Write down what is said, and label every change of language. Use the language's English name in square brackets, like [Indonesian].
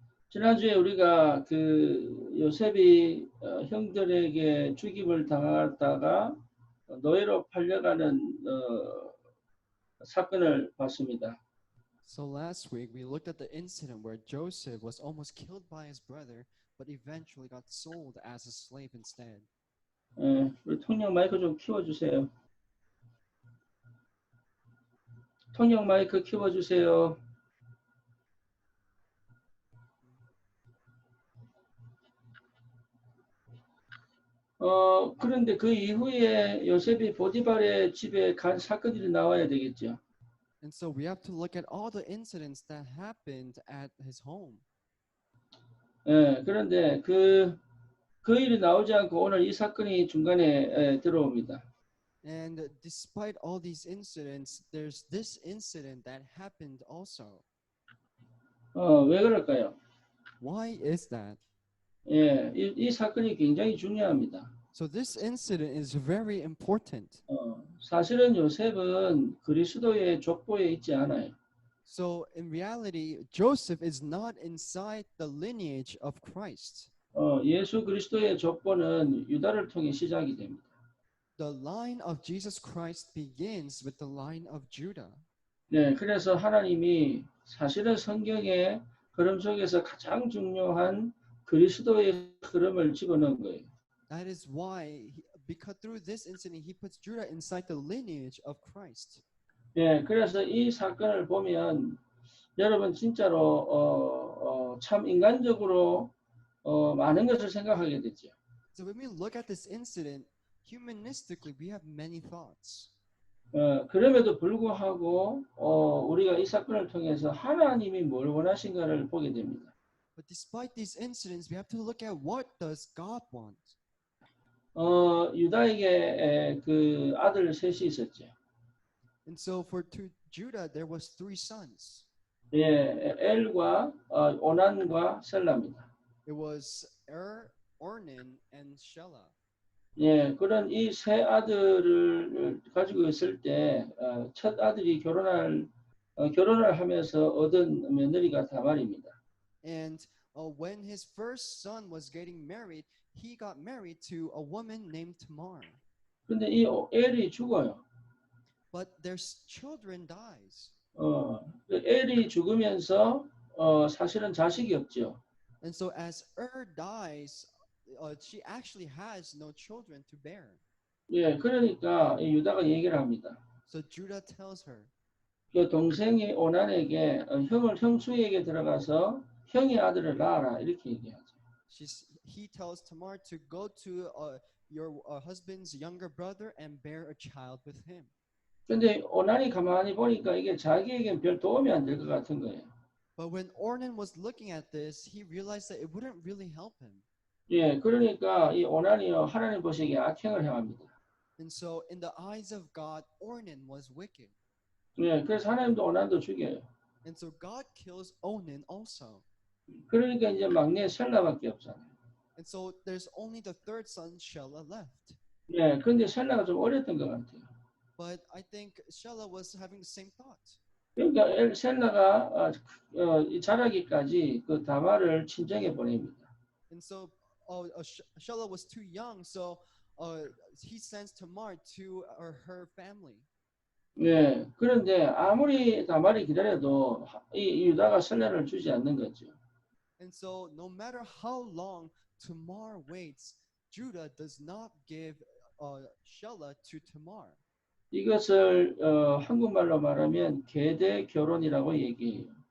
[Korean] 지난주에 우리가 그 요셉이 형들에게 죽임을 당하다가 노예로 팔려가는 사건을 봤습니다. [English] So last week we looked at the incident where Joseph was almost killed by his brother, but eventually got sold as a slave instead. [Korean] 우리 통역 마이크 좀 키워주세요. 통역 마이크 키워주세요. 그런데 그 이후에 요셉이 보디발의 집에 간 사건들이 나와야 되겠죠. [English] And so we have to look at all the incidents that happened at his home. [Korean] 그런데 그 일이 나오지 않고 오늘 이 사건이 중간에 들어옵니다. [English] And despite all these incidents, there's this incident that happened also. [Korean] 왜 그럴까요? [English] Why is that? [Korean] 이 사건이 굉장히 중요합니다. [English] So this incident is very important. [Korean] 사실은 요셉은 그리스도의 족보에 있지 않아요. [English] So in reality, Joseph is not inside the lineage of Christ. [Korean] 예수 그리스도의 족보는 유다를 통해 시작이 됩니다. [English] The line of Jesus Christ begins with the line of Judah. [Korean] 네, 그래서 하나님이 사실은 성경의 흐름 속에서 가장 중요한 그리스도의 흐름을 집어넣은 거예요. [English] That is why, because through this incident, he puts Judah inside the lineage of Christ. [Korean] 네, 그래서 이 사건을 보면 여러분 진짜로 참 인간적으로 많은 것을 생각하게 되죠. [English] So when we look at this incident, humanistically, we have many thoughts. [Korean] 그럼에도 불구하고 우리가 이 사건을 통해서 하나님이 뭘 원하신가를 보게 됩니다. [English] But despite these incidents, we have to look at what does God want. [Korean] 유다에게 그 아들 셋이 있었죠. [English] And so for Judah, there was 3 sons. [Korean] 엘과 오난과 셀라입니다. [English] It was Ornan, and Shelah. [Korean] 그런 이 세 아들을 가지고 있을 때 첫 아들이 결혼을 하면서 얻은 며느리가 다말입니다. [English] And when his first son was getting married, he got married to a woman named Tamar. [Korean] 근데 이 엘이 죽어요. [English] But their children dies. [Korean] 엘이 죽으면서 사실은 자식이 없죠. [English] And so as dies, she actually has no children to bear. [Korean] 그러니까 유다가 얘기를 합니다. [English] So Judah tells her. [Korean] 그 동생이 오난에게 형수에게 들어가서 형의 아들을 낳아라 이렇게 얘기하죠. [English] He tells Tamar to go to your husband's younger brother and bear a child with him. [Korean] 근데 오난이 가만히 보니까 이게 자기에겐 별 도움이 안 될 것 같은 거예요. [English] But when Ornan was looking at this, he realized that it wouldn't really help him. [Korean] 그러니까 이 오난이요 하나님 보시기에 악행을 행합니다. [English] And so in the eyes of God, Ornan was wicked. [Korean] 그래서 하나님도 오난도 죽여요. [English] And so God kills Onan also. [Korean] 그러니까 이제 막내 셀라밖에 없잖아요. [English] And so there's only the third son, Shelah, left. [Korean] 그런데 셀라가 좀 어렸던 것 같아요. [English] But I think Shelah was having the same thought. [Korean] 그러니까 셀라가 자라기까지 그 다말을 친정에 보냅니다. [English] And so Shelah was too young, so he sends Tamar to her family. [Korean] 네, 그런데 아무리 다말이 기다려도 이 유다가 셀라를 주지 않는 거죠. [English] And so no matter how long Tamar waits, Judah does not give Shelah to Tamar. [Korean] 이것을 한국말로 말하면 계대 결혼이라고 얘기해요.